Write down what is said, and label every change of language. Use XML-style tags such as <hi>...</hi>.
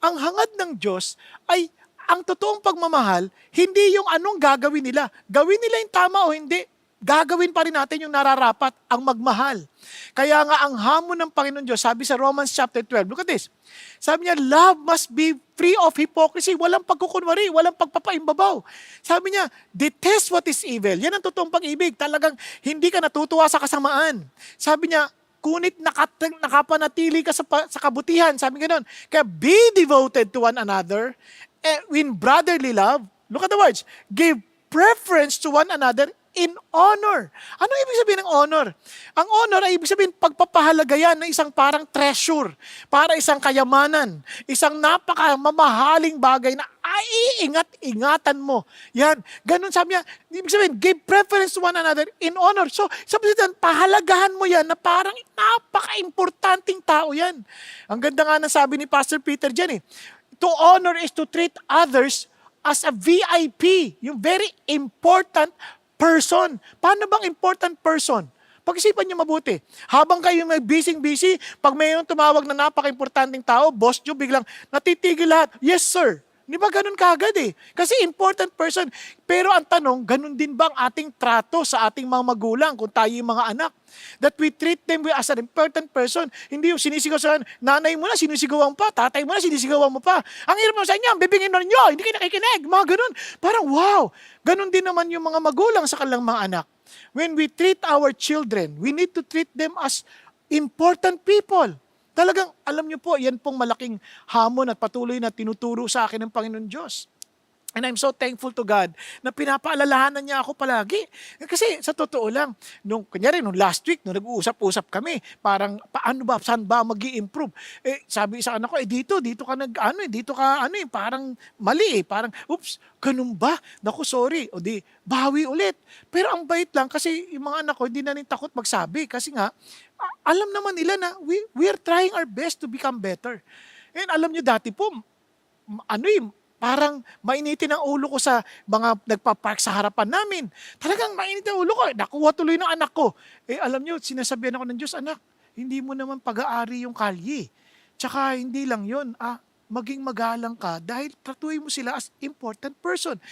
<tl>Ang hangad ng Diyos ay, ang totoong pagmamahal, hindi yung anong gagawin nila. Gawin nila yung tama o hindi. Gagawin pa rin natin yung nararapat, ang magmahal. Kaya nga ang hamon ng Panginoon Diyos, sabi sa Romans chapter 12,</tl> <en>look at this.</en> <tl>Sabi niya,</tl> <en>love must be free of hypocrisy.</en> <tl>Walang pagkukunwari, walang pagpapaimbabaw. Sabi niya,</tl> <en>detest what is evil.</en> <tl>Yan ang totoong pag-ibig. Talagang hindi ka natutuwa sa kasamaan. Sabi niya, kunit nakapanatili ka sa kabutihan. Sabi nga nun, kaya</tl> <en>be devoted to one another in brotherly love. Look at the words. Give preference to one another in honor.</en> <tl>Ano ibig sabihin ng honor? Ang honor ay ibig sabihin pagpapahalaga yan ng isang parang treasure, para isang kayamanan, isang napakamamahaling bagay na iingat-ingatan mo. Yan. Ganun sabi niya, ibig sabihin,</tl> <en>give preference to one another in honor.</en> <tl>So, sabi niya, pahalagahan mo yan na parang napaka-importanting tao yan. Ang ganda nga na sabi ni Pastor Peter dyan .</tl> <en>To honor is to treat others as a VIP, yung very important person.</en> <tl>Paano bang important person? Pag-isipan niyo mabuti. Habang kayo may busy, pag mayroong tumawag na napaka-importanting tao, boss niyo biglang natitigil lahat. Yes, sir. Di ba ganun kagad Kasi important person. Pero ang tanong, ganun din ba ang ating trato sa ating mga magulang kung tayo yung mga anak?</tl> <en>That we treat them as an important person.</en> <tl>Hindi yung sinisigaw sa nanay mo na, sinisigawan pa, tatay mo na, sinisigawan mo pa. Ang hirap mo sa inyo, bibingin mo ninyo, hindi kayo nakikinig, mga ganun. Parang wow, ganun din naman yung mga magulang sa kanilang mga anak.</tl> <en>When we treat our children, we need to treat them as important people.</en> <tl>Talagang, alam niyo po, yan pong malaking hamon at patuloy na tinuturo sa akin ng Panginoon Diyos.</tl> <en>And I'm so thankful to God</en> <tl>na pinapaalalahanan niya ako palagi. Kasi sa totoo lang, nung last week, nung nag-uusap-usap kami, parang paano ba, saan ba mag-i-improve? Sabi sa anak ko, dito ka parang mali parang, oops, ganun ba? Naku, sorry. O di, bawi ulit. Pero ang bait lang kasi yung mga anak ko, hindi na rin takot magsabi. Kasi nga, alam naman nila na</tl> <en>we are trying our best to become better.</en> <tl>And alam nyo dati po, parang mainitin ang ulo ko sa mga nagpa-park sa harapan namin. Talagang mainitin ang ulo ko. Nakuha tuloy ng anak ko. Alam nyo, sinasabihan ako ng Diyos, anak, hindi mo naman pag-aari yung kalye. Tsaka hindi lang yun, maging magalang ka dahil tratuhin mo sila as important person.</tl>